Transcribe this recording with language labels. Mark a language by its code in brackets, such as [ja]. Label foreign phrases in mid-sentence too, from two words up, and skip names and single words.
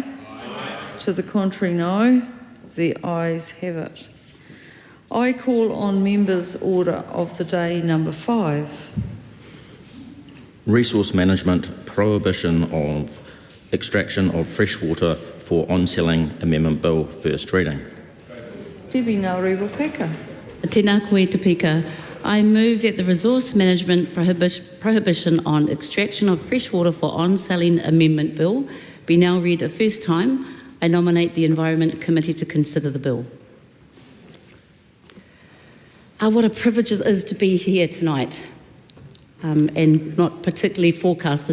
[en] Aye. To the contrary, no. The ayes have it. I call on members' order of the day number 5. Resource Management, Prohibition of Extraction of Freshwater for On-Selling Amendment Bill, first reading. Debbie Ngārewa Peka. [mi] Tēnā koe te pika. [en] I move that the Resource Management Prohibition on Extraction of Freshwater for On-Selling Amendment Bill be now read a first time. I nominate the Environment Committee to consider the bill. What a privilege it is to be here tonight, and not particularly forecasted.